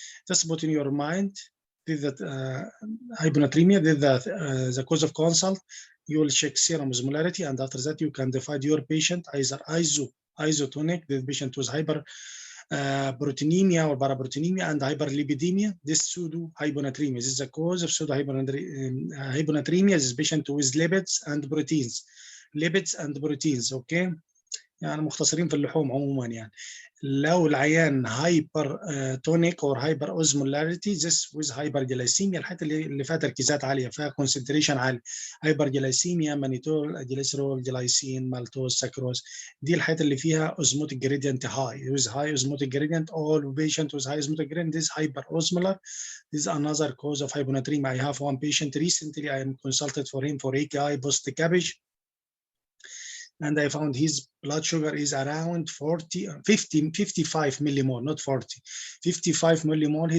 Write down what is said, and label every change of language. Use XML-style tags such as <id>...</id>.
<en>Just put in your mind that hyponatremia, the cause of consult, you will check serum osmolarity, and after that you can divide your patient either isotonic, the patient was proteinemia or paraproteinemia and hyperlipidemia. This pseudo hyponatremia. This is the cause of pseudo hyponatremia. This patient with lipids and proteins. Okay.</en> <ar>يعني مختصرين في اللحوم عموما يعني. لو العيان</ar> <en>hypertonic or hyperosmolarity this with hyperglycemia،</en> <ar>الحاجات اللي فيها تركيزات عاليه، فيها concentration عالي، hyperglycemia، مانيتول، جليسرول، جلايسين، مالتوز، سكروز، دي الحاجات اللي فيها</ar> <en>osmotic gradient high. with high osmotic gradient, all patient with high osmotic gradient is hyperosmolar. This is another cause of hyponatremia. I have one patient recently, I am consulted for him for AKI post-cabbage, and I found his blood sugar is around 55 millimole, not 40, 55 millimole.</en>